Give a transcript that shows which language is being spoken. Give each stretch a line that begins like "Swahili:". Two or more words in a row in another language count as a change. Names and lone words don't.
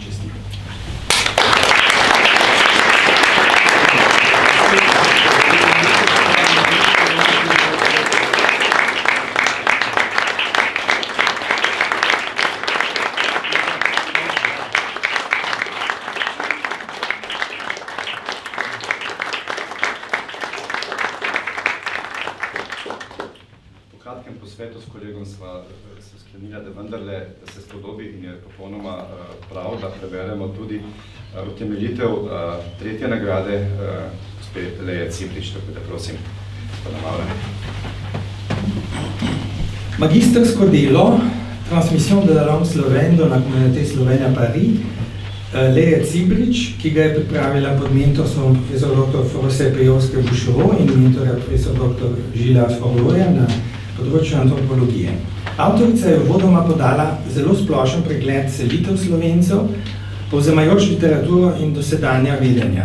Slovenian: Da se spodobi in je popolnoma prav, da preberemo tudi utemeljitev tretje nagrade gospe Leje Cibrič, tako da prosim, ponavljam. Magistersko delo Transmission de la langue slovène dans la communauté slovène à Paris Leje Cibrič, ki ga je pripravila pod mentorstvom profesor dr. Forse Pejovske-Buševo in mentorja profesor dr. Žila Forloja na področju antropologije. Avtorica je uvodoma podala zelo splošen pregled selitev Slovencev, povzemajoč literaturo in dosedanja vedenja.